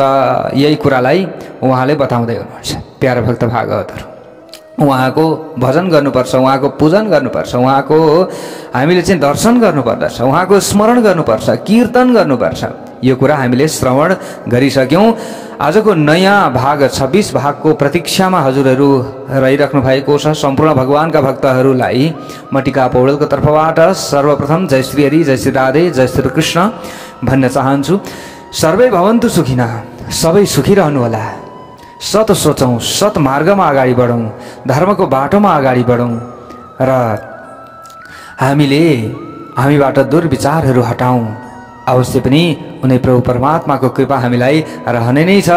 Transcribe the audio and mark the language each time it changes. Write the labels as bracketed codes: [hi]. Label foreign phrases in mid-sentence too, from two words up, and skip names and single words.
[ne] यही कुरालाई उहाँले बताउँदै हुनुहुन्छ। प्यारा भक्त भागवतहरू, उहाँको भजन गर्नुपर्छ, उहाँको पूजन गर्नुपर्छ, उहाँको हामीले चाहिँ दर्शन गर्नुपर्दछ, उहाँको स्मरण गर्नुपर्छ, कीर्तन गर्नुपर्छ। यो कुरा हामीले श्रवण गरिसक्यौं। आजको नयाँ भाग 26 भागको प्रतीक्षामा हजुरहरू रहिराख्नु भएको छ। सम्पूर्ण भगवानका भक्तहरूलाई म टिका पौडेलको तर्फबाट सर्वप्रथम जय श्री हरि, जय श्री राधे, जय श्री कृष्ण भन्न चाहन्छु। [sa] सर्वै भवन्तु सुखिनः, [ne] सबै सुखी रहनुहोला। सत सोचौं, सत मार्गमा अगाडि बढौं, धर्मको बाटोमा अगाडि बढौं र हामीबाट दुर्विचारहरू हटाउँ। अवश्य पनि उनी प्रभु परमात्माको कृपा हामीलाई रहने नै छ।